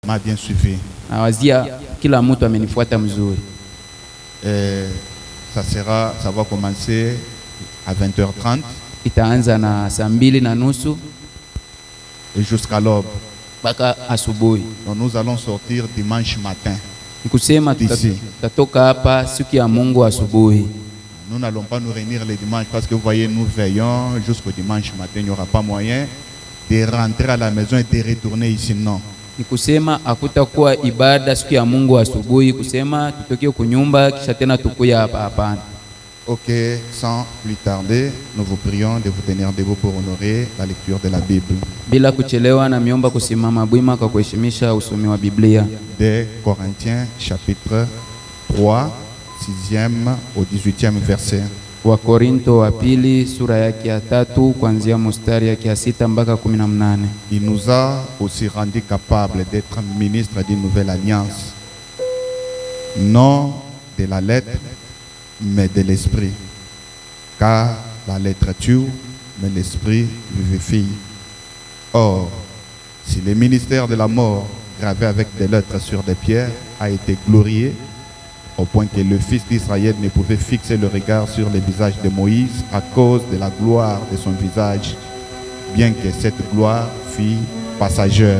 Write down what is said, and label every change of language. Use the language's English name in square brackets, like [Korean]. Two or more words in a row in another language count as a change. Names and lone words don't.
[French] m'a bien suivi. [Swahili] Nawazia kila mtu amenifuata mzuri. [French] Et ça va commencer à 20h30 [Swahili] Itaanza na saa 2:30 [French] et jusqu'à l'aube. [Swahili] mpaka asubuhi. [French] Donc nous allons sortir dimanche matin. [Swahili] Nikusema tutatoka hapa siku ya Mungu asubuhi. [French] Nous n'allons pas nous réunir le dimanche parce que vous voyez, nous veillons jusqu'au dimanche matin. Il n'y aura pas moyen de rentrer à la maison et de retourner ici, non. [Swahili] Nikusema hakutakuwa ibada siku ya Mungu asubuhi kusema tutoke kunyumba kisha tena tukuya hapa, hapana. [French] Ok, sans plus tarder, nous vous prions de vous tenir debout pour honorer la lecture de la Bible. [Swahili] Bila kuchelewa na miomba kusimama bwima kwa kuheshimisha usomi wa Biblia. [French] De Corinthiens chapitre 3, 6e au 18e verset. [Swahili] Wa Korinto wa pili sura yake ya 3 kuanzia mstari yake ya 6 mpaka 18. [French] Il nous a aussi rendu capables d'être ministres d'une nouvelle alliance, non de la lettre, mais de l'esprit. Car la lettre tue, mais l'esprit vivifie. Or, si le ministère de la mort, gravé avec des lettres sur des pierres, a été glorifié, au point que le fils d'Israël ne pouvait fixer le regard sur le visage de Moïse à cause de la gloire de son visage, bien que cette gloire fût passagère.